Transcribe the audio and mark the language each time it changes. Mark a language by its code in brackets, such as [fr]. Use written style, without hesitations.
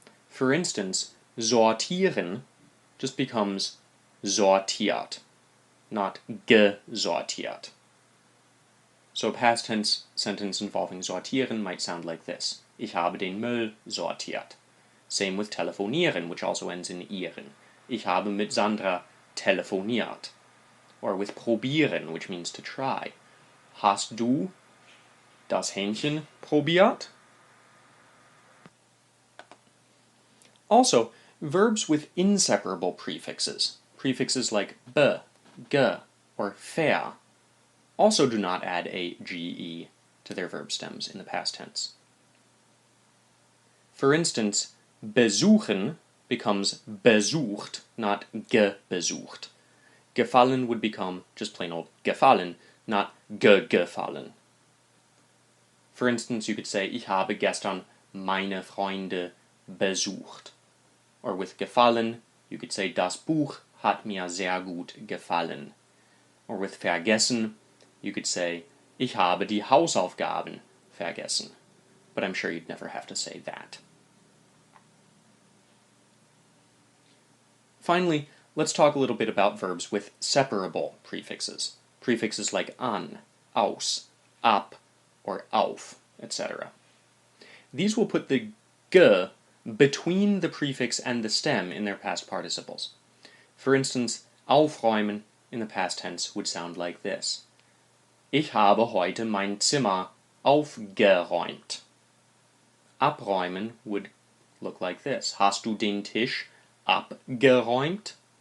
[en] For instance, sortieren just becomes sortiert, not gesortiert. So a past tense sentence involving sortieren might sound like this: [de] Ich habe den Müll sortiert. [en] Same with telefonieren, which also ends in ieren. [de] Ich habe mit Sandra telefoniert. [en] Or with probieren, which means to try. [de] Hast du das Hähnchen probiert? [en] Also, verbs with inseparable prefixes, prefixes like be, ge, or ver, also do not add a ge to their verb stems in the past tense. For instance, besuchen becomes besucht, not gebesucht. Gefallen would become just plain old gefallen, not gefallen. For instance, you could say, [de] Ich habe gestern meine Freunde besucht. [en] Or with gefallen, you could say, [de] Das Buch hat mir sehr gut gefallen. [en] Or with vergessen, you could say, [de] Ich habe die Hausaufgaben vergessen. [en] But I'm sure you'd never have to say that. Finally, let's talk a little bit about verbs with separable prefixes. Prefixes like an, aus, ab, or auf, etc. These will put the g between the prefix and the stem in their past participles. For instance, aufräumen in the past tense would sound like this: [de] Ich habe heute mein Zimmer aufgeräumt. Abräumen [en] would look like this: [de] Hast du den Tisch abgeräumt?